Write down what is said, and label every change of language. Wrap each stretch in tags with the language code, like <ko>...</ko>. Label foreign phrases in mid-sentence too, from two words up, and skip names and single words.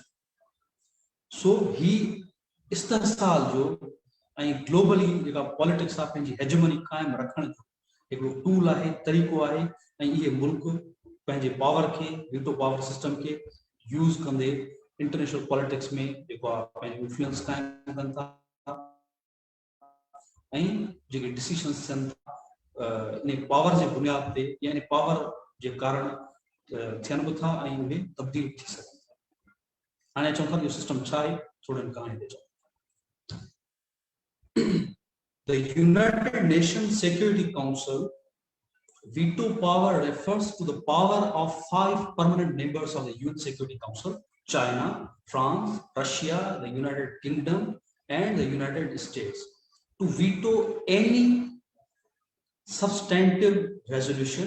<sd>सो ही इस्तेहसाल जो ऐं ग्लोबली जेका पॉलिटिक्स आहे पंहिंजी हेजमनी क़ाइमु रखण जो हिकिड़ो टूल आहे, तरीक़ो आहे ऐं इहे मुल्क पंहिंजे पावर खे</sd> <en>veto power system</en> <sd>खे यूज़ कंदे</sd> <en>international politics</en> <sd>में जेको आहे पंहिंजो इन्फ्लुएंस क़ाइमु कनि था ऐं जेके डिसीशंस थियनि था इन पावर जे बुनियाद ते या इन पावर जे कारण थियनि बि था ऐं उहे तब्दील थी सघनि था। हाणे अचूं था इहो सिस्टम छा आहे, थोरनि कहाणी ते चऊं।</sd> <en>The United Nations Security Council veto power refers to the power of 5 permanent members of the UN Security Council: China, France, Russia, the United Kingdom, and the United States, to veto any substantive resolution.</en>